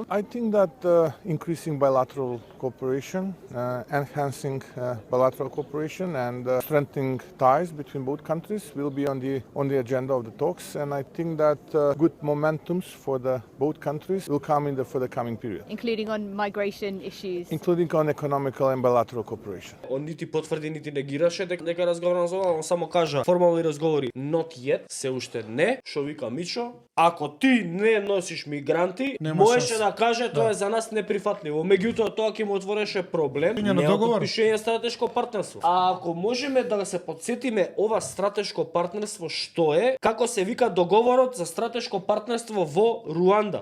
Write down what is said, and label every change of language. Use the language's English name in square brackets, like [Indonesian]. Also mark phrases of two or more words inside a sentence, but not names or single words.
[English] I think that increasing bilateral cooperation, enhancing bilateral cooperation, and strengthening ties between both countries will be on the agenda of the talks. And I think that good momentums for the both countries will come for the coming period, Including on migration issues. including on economical and bilateral cooperation. [Macedonian] Он нити потврди, нити негираше дека разговарам за ова, он само кажа формални разговори [English] not yet, [Macedonian] се уште не, што вика Мичо. Ако ти не носиш мигранти, можеше да каже тоа е за нас неприфатливо. Меѓутоа тоа ќе му отвореше проблем, не подпишување стратешко партнерство. А ако можеме да се потсетиме ова стратешко партнерство што е, како се вика договорот за стратешко партнерство во Руанда.